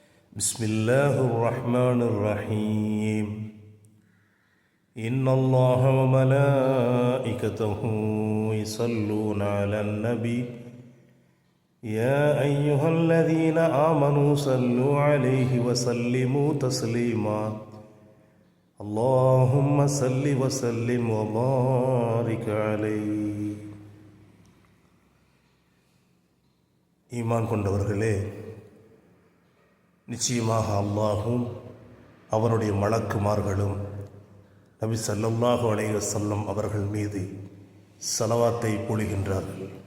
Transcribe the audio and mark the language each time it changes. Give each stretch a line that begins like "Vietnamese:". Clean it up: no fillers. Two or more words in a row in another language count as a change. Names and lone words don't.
Arabic: بسم الله الرحمن الرحيم إن الله وملائكته يصلون على النبي يا أيها الذين آمنوا صلوا عليه وسلموا تسليما اللهم صل وسلم وبارك عليه.
Tamil: ஈமான் கொண்டவர்களே, நிச்சயமாக அல்லாஹும் அவனுடைய மலக்குமார்களும் நபி
Arabic: صلى الله عليه وسلم
Tamil: அவர்கள் மீது ஸலவாத்தை பொழிகின்றார்கள்.